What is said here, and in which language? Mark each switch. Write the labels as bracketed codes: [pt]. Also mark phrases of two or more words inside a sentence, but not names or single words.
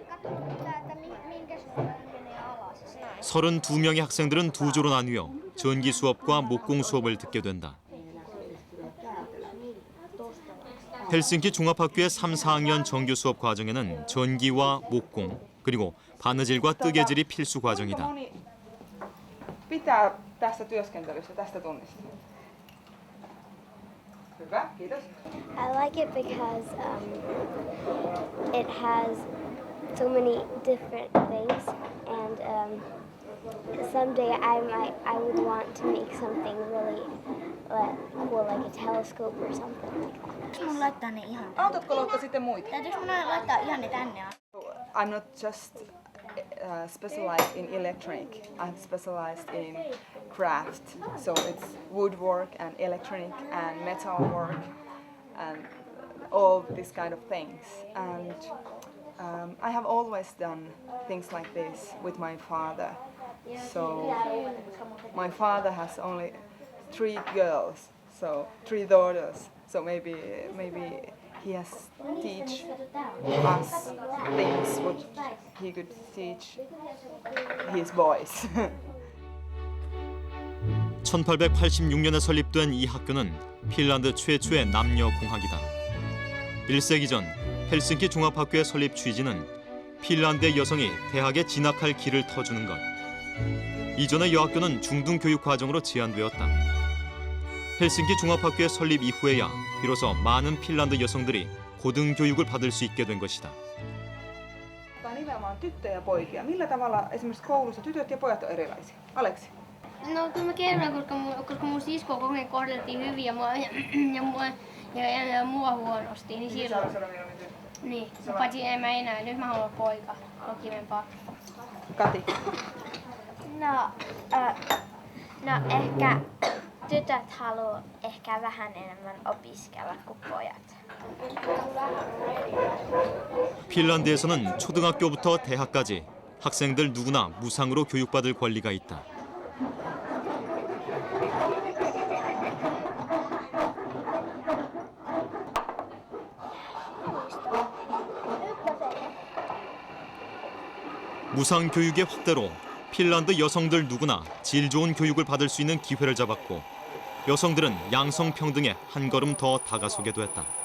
[ko] 32명의 학생들은 두 조로 나뉘어 전기 수업과 목공 수업을 듣게 된다. 헬싱키 종합학교의 3, 4학년 정규 수업 과정에는 전기와 목공, 그리고 바느질과 뜨개질이 필수 과정이다. [fi] pitää tässä työskentelyssä tästä tunnista? Hyvä, kiitos. [en] I like it because it has so many different things and someday I would want to make something really cool like a telescope or something like that. [fi] Mun laittaa ne ihan. Autatko Lotta sitten muita? Täytyykö mun laittaa ihan ne tänne? [en] I'm not just specialized in electronic. I'm specialized in craft. So it's woodwork and electronic and metal work and all these kind of things. And I have always done things like this with my father. So my father has only 3 girls, so 3 daughters. So maybe he has teach us things what he could teach his boys. [ko] 1886년에 설립된 이 학교는 핀란드 최초의 남녀 공학이다. 1세기 전 헬싱키 종합학교의 설립 취지는 핀란드의 여성이 대학에 진학할 길을 터주는 것. 이전의 여학교는 중등교육 과정으로 제한되었다. 헬싱키 종합학교의 설립 이후에야 비로소 많은 핀란드 여성들이 고등교육을 받을 수 있게 된 것이다. [fi] Nimenomaan tyttöjä ja poikia. Millä tavalla esimerkiksi koulussa tytöt ja pojat on erilaisia? Aleksi? No kyllä mä kerron, koska mun siskoa koko ajan kohdeltiin hyvin ja mua huonosti, niin silloin. Niin, paitsi en mä enää, nyt mä haluan olla poika, on kivempaa. Kati? No ehkä tytöt haluaa ehkä vähän enemmän opiskella kuin pojat. [ko] 핀란드에서는 초등학교부터 대학까지 학생들 누구나 무상으로 교육받을 권리가 있다. 무상 교육의 확대로 핀란드 여성들 누구나 질 좋은 교육을 받을 수 있는 기회를 잡았고 여성들은 양성평등에 한 걸음 더 다가서게 됐다.